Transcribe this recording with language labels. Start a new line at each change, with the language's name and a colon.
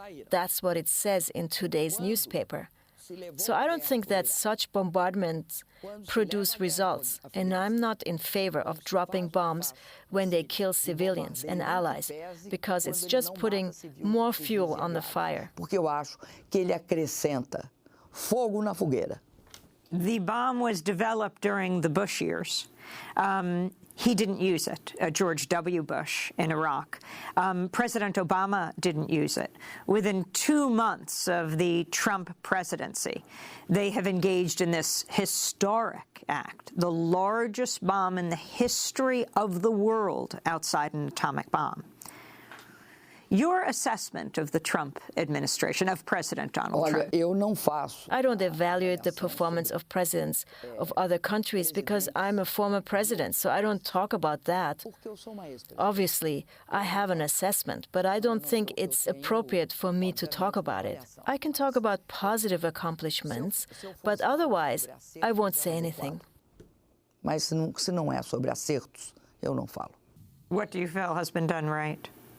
English: That's what it says in today's newspaper. So I don't think that such bombardments produce results, and I'm not in favor of dropping bombs when they kill civilians and allies, because it's just putting more fuel on the fire.
Portuguese: Porque eu acho que ele acrescenta fogo na fogueira.
English: The bomb was developed during the Bush years. He didn't use it, George W. Bush in Iraq. President Obama didn't use it. Within 2 months of the Trump presidency, they have engaged in this historic act, the largest bomb in the history of the world outside an atomic bomb. Your assessment of the Trump administration, of President Donald Trump? I don't evaluate the performance of presidents of other countries because I'm a former president, so I don't talk about that. Obviously, I have an assessment, but I don't think it's appropriate for me to talk about it. I can talk about positive accomplishments, but otherwise, I won't say anything.
Portuguese: Mas se não é sobre acertos, eu não falo.
English: What do you feel has been done right?